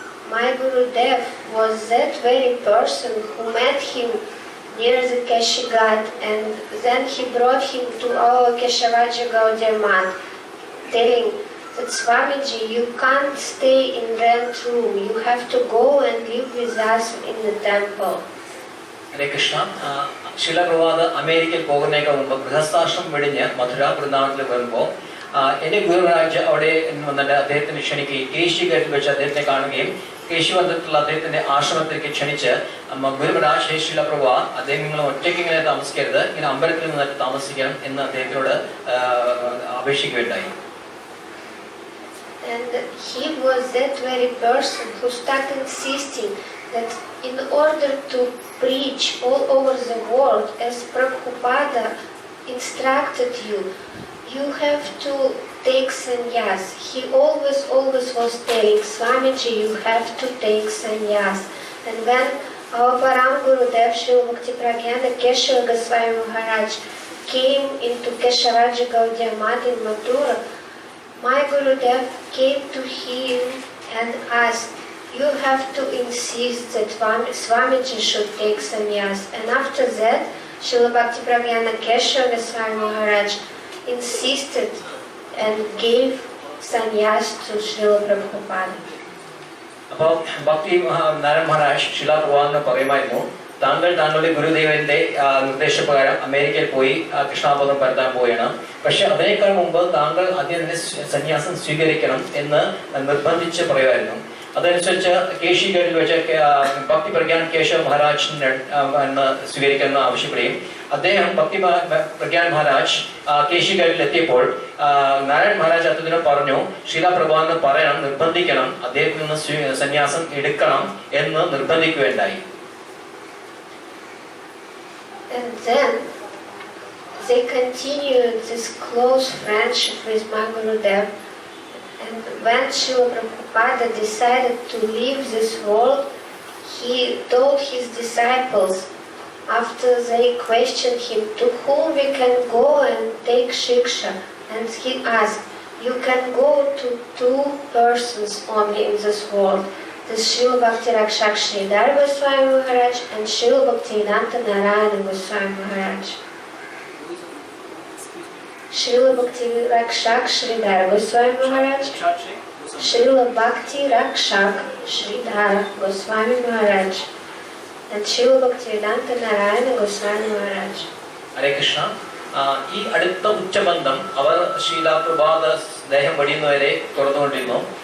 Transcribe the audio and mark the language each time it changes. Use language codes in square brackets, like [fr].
[en] My Gurudev was that very person who met him near the Keshigat, and then he brought him to our Keshavaji Gaudiya Math, telling that Swamiji, you can't stay in rent room, you have to go and live with us in the temple. [ml] ഹരേ കൃഷ്ണ. ശീല പ്രഭുപാദ് അമേരിക്കയിൽ പോകുന്നതിനേക്കാൾ മുമ്പ് ഗൃഹസ്ഥാശ്രമം വെടിഞ്ഞ് മധുര വൃന്ദാവനത്തിൽ വരുമ്പോൾ എന്നെ ഗുരുരാജ് അവിടെ വന്നിട്ട് അദ്ദേഹത്തിന് ക്ഷണിക്കുകയും കേശി ഗേറ്റിൽ വെച്ച് അദ്ദേഹത്തെ കാണുകയും കേശി വന്നിട്ടുള്ള അദ്ദേഹത്തിന്റെ ആശ്രമത്തിലേക്ക് ക്ഷണിച്ച് ഗുരുരാജ് ശീല പ്രഭു അദ്ദേഹം നിങ്ങൾ ഒറ്റയ്ക്ക് ഇങ്ങനെ താമസിക്കരുത്, ഇങ്ങനെ അമ്പലത്തിൽ നിന്നിട്ട് താമസിക്കണം എന്ന് അദ്ദേഹത്തിനോട് അപേക്ഷിക്കുകയുണ്ടായി. [en] And he was that very person who started insisting that in order to preach all over the world, as Prabhupada instructed you, you have to take sannyas. He always was telling, Swamiji, you have to take sannyas. And when our Param Gurudev Srila Bhaktipragyan Keshava Goswami Maharaj came into Keshavaji Gaudiya Math in Mathura, my Gurudev came to him and asked, you have to insist that Swamiji should take sannyas. And after that, Srila Bhaktipragyan Keshava Goswami Maharaj insisted and gave sannyas to Srila Prabhupada. [ml] അപ്പോൾ ഭക്തി നാരായണ മഹാരാജ് ശില പ്രഭുവാദിനെ പറയുമായിരുന്നു, താങ്കളുടെ ഗുരുദേവന്റെ നിർദ്ദേശപ്രകാരം അമേരിക്കയിൽ പോയി കൃഷ്ണാബോധം പരത്താൻ പോവുകയാണ്. പക്ഷെ അതിനേക്കാൾ മുമ്പ് താങ്കൾ ആദ്യം തന്നെ സന്യാസം സ്വീകരിക്കണം എന്ന് നിർബന്ധിച്ച് പറയുമായിരുന്നു. അതനുസരിച്ച് കേശി ഗേറ്റിൽ വെച്ച് ഭക്തി പ്രഗ്യാൻ കേശവ മഹാരാജിനെ സ്വീകരിക്കണമെന്ന് ആവശ്യപ്പെടുകയും അദ്ദേഹം ഭക്തി പ്രഗ്യാൻ മഹാരാജ് കേശി ഗേറ്റിൽ എത്തിയപ്പോൾ നാരായൺ മഹാരാജ് അദ്ദേഹത്തിനോട് പറഞ്ഞു, ശീല പ്രഭുവാദിനെ പറയണം, നിർബന്ധിക്കണം, അദ്ദേഹത്തിൽ നിന്ന് സന്യാസം എടുക്കണം എന്ന് നിർബന്ധിക്കുകയുണ്ടായി. [en] And then they continued this close friendship with my Gurudev. And when Srila Prabhupada decided to leave this world, he told his disciples, after they questioned him, to whom we can go and take Shiksha. And he asked, you can go to two persons only in this world, the Srila Bhakti Rakshak Sridhar Goswami Maharaj and Srila Bhaktivedanta Narayana Goswami Maharaj. Srila Bhakti Rakshak Sridhar Goswami Maharaj, Srila Bhakti Rakshak Sridhar Goswami Maharaj, and Srila Bhaktivedanta Narayana Goswami Maharaj. Hare Krishna. [ml] ഈ അടുത്ത ഉച്ചബന്ധം അവർ ശീല പ്രഭാത ദേഹം വെടിയുന്നവരെ തുറന്നുകൊണ്ടിരുന്നു.